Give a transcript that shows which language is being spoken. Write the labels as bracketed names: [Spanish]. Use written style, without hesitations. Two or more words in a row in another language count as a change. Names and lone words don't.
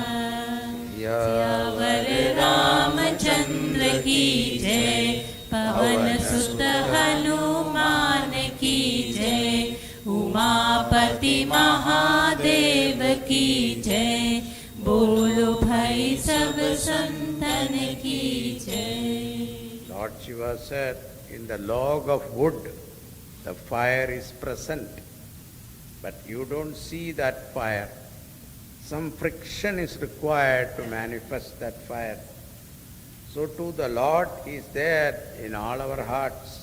[Hindi] सियावर रामचंद्र की जय पवन सुत हनुमान की जय। उमापति महादेव की जय बोलो भाई सब संतन की जय। [English] Lord Shiva said, in the log of wood, the fire is present, but you don't see that fire. Some friction is required to manifest that fire. So too the Lord is there in all our hearts.